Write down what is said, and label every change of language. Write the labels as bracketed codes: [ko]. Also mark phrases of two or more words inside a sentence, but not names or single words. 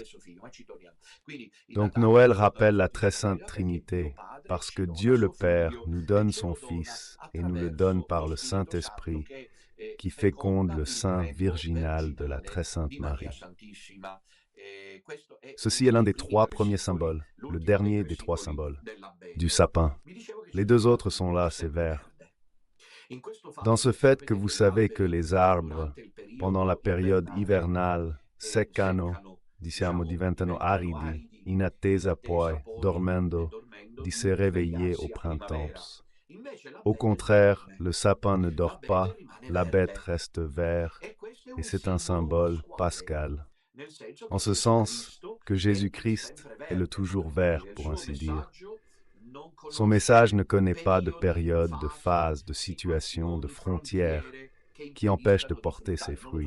[fr] Donc Noël rappelle la très sainte Trinité, parce que Dieu le Père nous donne son Fils et nous le donne par le Saint-Esprit, qui féconde le sein virginal de la très sainte Marie. Ceci est l'un des trois premiers symboles, le dernier des trois symboles, du sapin. Les deux autres sont là, c'est vert. Dans ce fait que vous savez que les arbres, pendant la période hivernale, [it] seccano, diventano aridi, in attesa poi, dormendo, di [fr] se réveiller au printemps. Au contraire, le sapin ne dort pas, la bête reste vert, et c'est un symbole pascal. En ce sens que Jésus-Christ est le toujours vert, pour ainsi dire. Son message ne connaît pas de période, de phase, de situation, de frontière qui empêche de porter ses fruits.